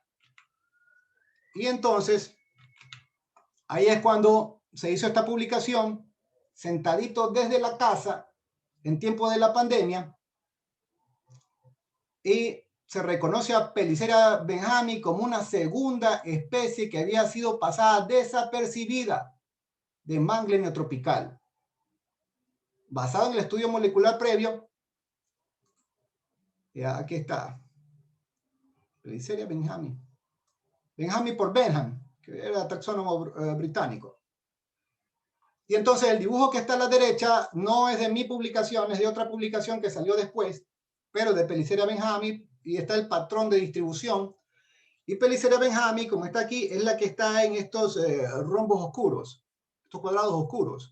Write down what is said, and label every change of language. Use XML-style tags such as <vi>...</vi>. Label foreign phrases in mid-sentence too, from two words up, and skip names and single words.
<es>Y entonces, ahí es cuando se hizo esta publicación, sentadito desde la casa, en tiempo de la pandemia, y se reconoce a Pelicera benjamí como una segunda especie que había sido pasada desapercibida de mangle neotropical. Basado en el estudio molecular previo, ya aquí está, Pelicera benjamí. Benjamí por Benham, que era taxónomo británico. Y entonces el dibujo que está a la derecha no es de mi publicación, es de otra publicación que salió después, pero de Pelicera benjamí, y está el patrón de distribución. Y Pelicera benjamí, como está aquí, es la que está en estos rombos oscuros, estos cuadrados oscuros.</es>